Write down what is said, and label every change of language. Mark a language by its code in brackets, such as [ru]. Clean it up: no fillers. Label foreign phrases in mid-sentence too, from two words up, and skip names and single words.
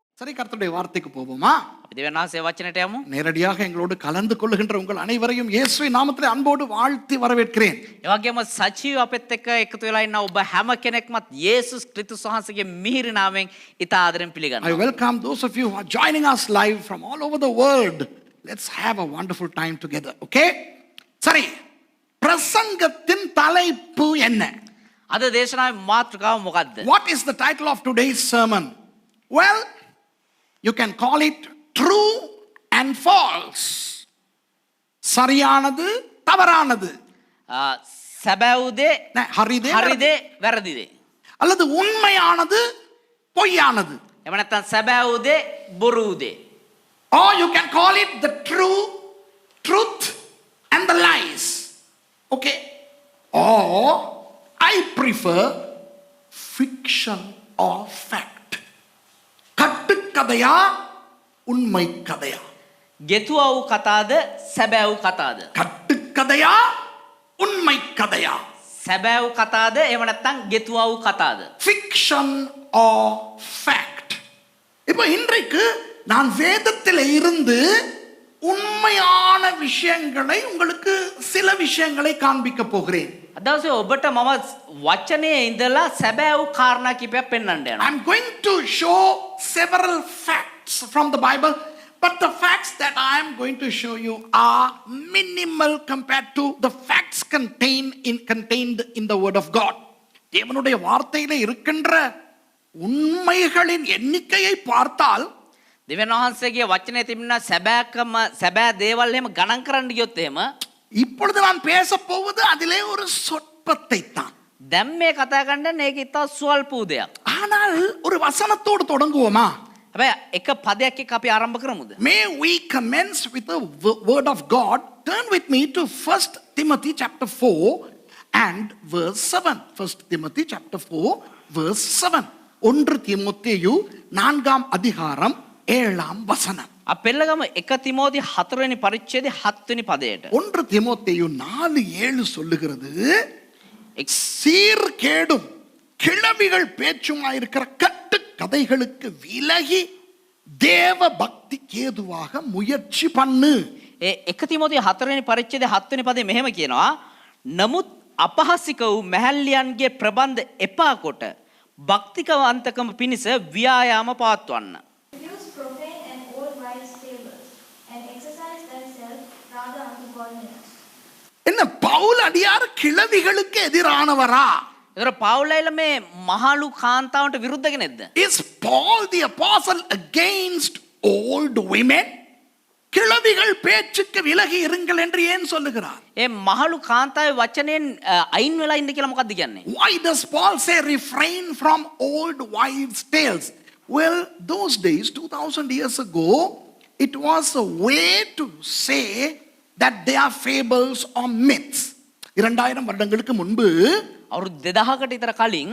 [ta] சரி, கர்த்தருடைய வார்த்தைக்கு போவோமா? [si] දෙවියන් වහන්සේ වචනයට යමු. [ta] நேரடியாக எங்களோடு கலந்து கொள்ளுகின்ற உங்கள் அனைவரையும் இயேசுவின் நாமத்திலே அன்போடு வாழ்த்தி வரவேற்கிறேன். [si] ඒ වගේම සජීව අපෙත් එක්ක එකතු වෙලා ඉන්න ඔබ හැම කෙනෙක්මත් යේසුස් ක්‍රිස්තුස් වහන්සේගේ මිහිරි නාමයෙන් ඉතා ආදරෙන් I පිළිගන්නවා. [en] welcome those of you who are joining us live from all over the world. Let's have a wonderful time together, okay? [ta] சரி, பிரசங்கத்தின் தலைப்பு என்ன? [si] අද දේශනාවේ මාතෘකාව මොකක්ද? [en] What is the title of today's sermon? Well, you can call it true and false. [ta] சரியானது, தவறானது. [si] සැබෑවුදේ ஹரிதே, හරිදේ වැරදිදේ. [ta] அல்லது உண்மையானது, பொய்யானது. [si] එහෙම නැත්නම් සැබෑවුදේ බොරුවුදේ. [en] Or you can call it the truth and the lies. Okay? Or I prefer fiction or fact. [ta] கட்டுக்கதையா, உண்மை கதையா? [si] ගෙතුවා වූ කතාද සැබෑ වූ කතාද? [ta] கட்டுக்கதையா, உண்மை கதையா? [si] සැබෑ වූ කතාද එහෙම නැත්නම් ගෙතුවා වූ කතාද? [en] Fiction or fact. [ta] இப்போ இன்றைக்கு நான் வேதத்தில் இருந்து உண்மையான விஷயங்களை உங்களுக்கு சில விஷயங்களை காண்பிக்க போகிறேன். [si] අදවසේ ඔබට මම වචනේ ඉඳලා සැබෑ වූ කාරණා කිහිපයක් පෙන්වන්න යනවා. [en] I'm going to show several facts from the Bible, but the facts that I am going to show you are minimal compared to the facts contained in the word of God. [ta] தேவனுடைய வார்த்தையிலே இருக்கின்ற உண்மைகளின் எண்ணிக்கையை பார்த்தால் [si] දෙවියන් වහන්සේගේ වචනේ තිබෙන සැබෑ දේවල් එහෙම ගණන් කරන්න ගියොත් එහෙම [ta] இப்பொழுது நான் பேச போவது அதிலே ஒரு சொற்பத்தை தான். [si] දැන් මේ කතා කරන්නේ ඒක ඉතා ස්වල්ප දෙයක්. [ta] ஆனால் ஒரு வசனத்தோடு தொடங்குவோமா? [si] හැබැයි එක පදයක් එක්ක අපි ආරම්භ කරමුද? [en] May we commence with the word of God. Turn with me to 1 Timothy chapter 4 and verse 7. 1 Timothy chapter 4 verse 7. 1 [ta] தீமோத்தேயு 4ஆம் அதிகாரம் 7ஆம் வசனம். [si] අපෙල්ලගම 1 තිමෝති 4 වෙනි පරිච්ඡේදයේ 7 වෙනි පදයට. [ta] 1 தீமோத்தேயு 4:7 சொல்லுகிறது, சீர்கேடும் கிழவிகள் பேச்சுமாயிருக்கிற கட்டு கதைகளுக்கு விலகி தேவ பக்திக்கு ஏதுவாக முயற்சி பண்ணு. [si] ඒ 1 තිමෝති 4 වෙනි පරිච්ඡේදයේ 7 වෙනි පදේ මෙහෙම කියනවා. නමුත් අපහසික වූ මහල්ලියන්ගේ ප්‍රබන්ධ එපා කොට භක්තිකවන්තකම පිණිස ව්‍යායාම පවත්වන්න. [en] Refuse profane and old wives' fables, and exercise thyself rather unto godliness. [ta] என்ன பவுல் அடியார் கிழவிகளுக்கு எதிரானவரா? [si] ඒතර පවුලයිල මේ මහලු කාන්තාවන්ට විරුද්ධ කෙනෙක්ද? [en] Is Paul the apostle against old women? [ta] கிழவிகள் பேச்சுக்கு விலகி இருங்கள் என்று ஏன் சொல்லுகிறார்? [si] ඒ මහලු කාන්තාවේ වචනෙන් අයින් වෙලා ඉන්න කියලා මොකද්ද කියන්නේ? [en] Why does Paul say refrain from old wives' tales? Well, those days, 2000 years ago, it was a way to say that they are fables or myths. [ta] 2000 வருடங்களுக்கு முன்பு [si] අවුරුදු 2000කට විතර කලින්